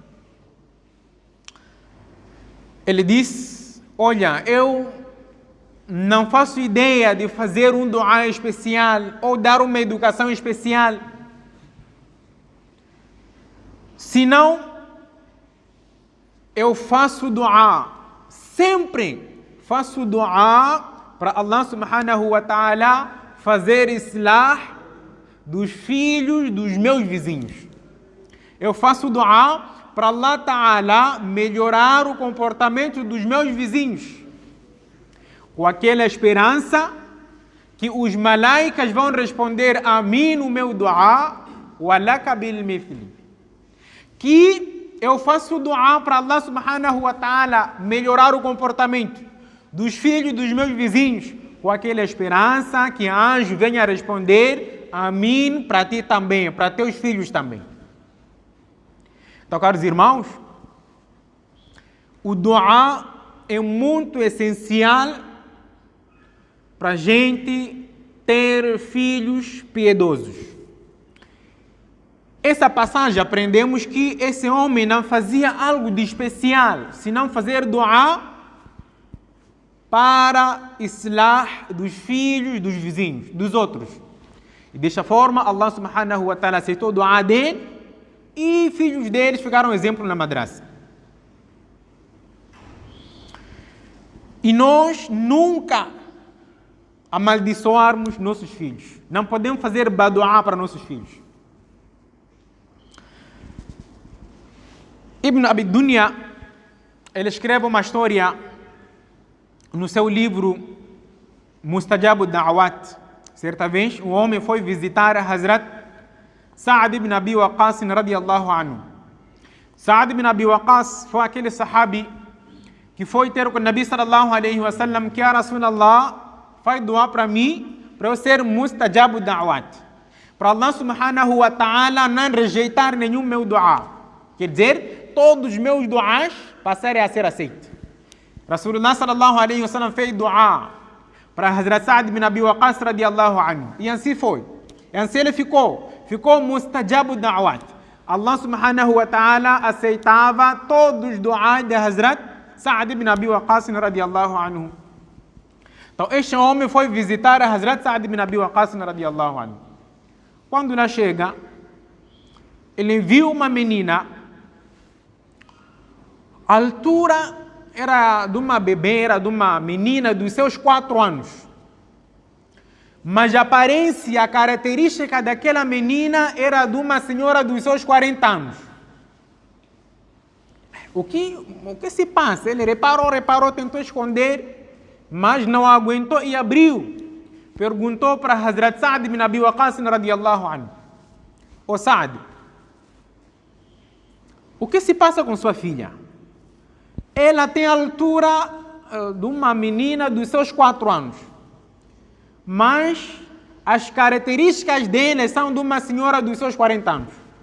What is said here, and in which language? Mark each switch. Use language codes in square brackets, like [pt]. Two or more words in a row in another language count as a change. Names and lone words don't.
[pt] Ele disse, olha, eu não faço ideia de fazer um dua especial ou dar uma educação especial, senão eu faço dua, sempre faço dua para Allah [ar] سبحانه وتعالى [pt] fazer islah dos filhos dos meus vizinhos. Eu faço dua para Allah ta'ala melhorar o comportamento dos meus vizinhos, com aquela esperança que os malaicas vão responder Amin o meu dua, [ar] ولك بالمثل. [pt] Que eu faço dua para Allah [ar] سبحانه وتعالى [pt] melhorar o comportamento dos filhos dos meus vizinhos, com aquela esperança que anjo venha responder Amin para ti também, para teus filhos também. Então, caros irmãos, o dua é muito essencial para a gente ter filhos piedosos. Essa passagem aprendemos que esse homem não fazia algo de especial, senão fazer dua para islah dos filhos dos vizinhos, dos outros. E desta forma, Allah [ar] سبحانه وتعالى [pt] aceitou o dua dele e filhos deles ficaram exemplo na madraça. E nós nunca amaldiçoarmos nossos filhos. Não podemos fazer baduá para nossos filhos. Ibn Abi Dunya, ele escreve uma história no seu livro Mustajab ad-Da'awat. Certa vez, um homem foi visitar Hazrat Sa'ad ibn Abi Waqqas [ar] رضي الله عنه. [pt] Sa'ad ibn Abi Waqqas foi aquele sahabi que foi ter com o Nabi [ar] صلى الله عليه وسلم, [pt] que a Rasulallah faz dua para mim, para eu ser [ar] مستجاب الدعوات, [pt] para Allah [ar] سبحانه وتعالى [pt] não rejeitar nenhum meu dua. Quer dizer, todos os meus duas passarem a ser aceitos. [ar] رسول الله صلى الله عليه وسلم [pt] fez dua para Hazrat Sa'ad ibn Abi Waqqas [ar] رضي الله عنه. [pt] E assim foi. E assim ele ficou ficou [ar] مستجاب الدعوات. [pt] Allah [ar] سبحانه وتعالى [pt] aceitava todos os du'as de Hazrat Sa'd ibn Abi Waqqas [ar] رضي الله عنه. [pt] Então este homem foi visitar a Hazrat Sa'd ibn Abi Waqqas [ar] رضي الله عنه. [pt] Quando lá chega, ele viu uma menina, a altura era de uma bebê, era de uma menina dos seus 4 anos. Mas a aparência, a característica daquela menina era de uma senhora dos seus 40 anos. O que se passa? Ele reparou, tentou esconder, mas não aguentou e abriu. Perguntou para Hazrat Sa'd ibn Abi Waqqas [ar] رضي الله عنه: [pt] Ô Sa'd, o que se passa com sua filha? Ela tem a altura de uma menina dos seus 4 anos. Mas as características dele são de uma senhora dos seus 40 anos.